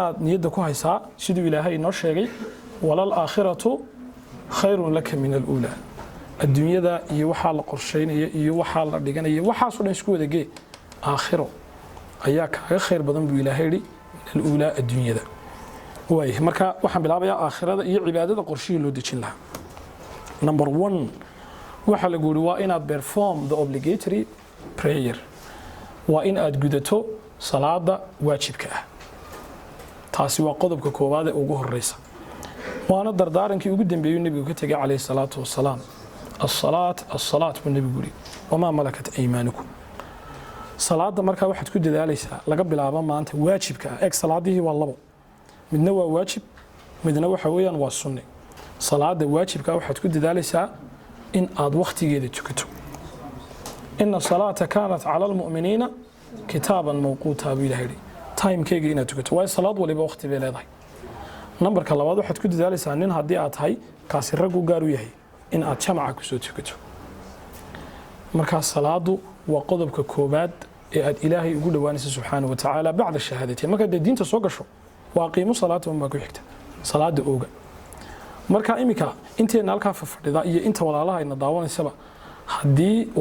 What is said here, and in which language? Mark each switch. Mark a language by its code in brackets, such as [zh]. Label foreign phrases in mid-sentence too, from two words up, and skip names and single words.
[so] niyada ku haysaa sidoo ilaahay inoo sheegay [ar] وللآخرة خير لك من الأولى [so] adduunyada iyo waxa la qorsheynaya iyo waxa la dhiganayo waxa soo dhan isku wadagee aakhiro ayaa kaaga khayr badan buu ilaahay yiri al-ula adduunyada waayahay marka waxaan bilaabayaa aakhirada iyo cibaadada qorshihii loo dejin lahaa number 1 waxa la guuri waa inaad [en] perform the obligatory prayer [so] waa in aad gudato salaada waajibka ah taasi waa qodobka koowaad ee ugu horeysa waana dardaarankii ugu dambeeyay nabigu ka tagay [ar] عليه الصلاة والسلام الصلاة [so] buu nabigu yiri [ar] وما ملكت أيمانكم [so] salaada marka waxaad ku dadaalaysaa laga bilaabo maanta waajibka ah ee salaadihii waa labo midna waa waajib midna waxa weeyaan waa sunni salaada waajibka waxaad ku dadaalaysaa in aad waqtigeeda tukato [ar] إن الصلاة كانت على المؤمنين كتابا موقوتا [so] bi ilaahi time-keega inaad tukato waa salaad waliba waqti bay leedahay numberka labaad waxaad ku dadaalaysaa nin haddii aad tahay kaasi rag u gaar u yahay in aad jamaca ku soo tukato marka salaadu waa qodobka koobaad ee aad ilaahay ugu dhawaanayso [ar] سبحانه وتعالى بعد الشهادة [so] marka diinta soo gasho waa qiimo salaatu ma ku xigta salaada ooga marka imika inteena halka fadhida iyo inta walaalaha ina daawanaysaba hadii uu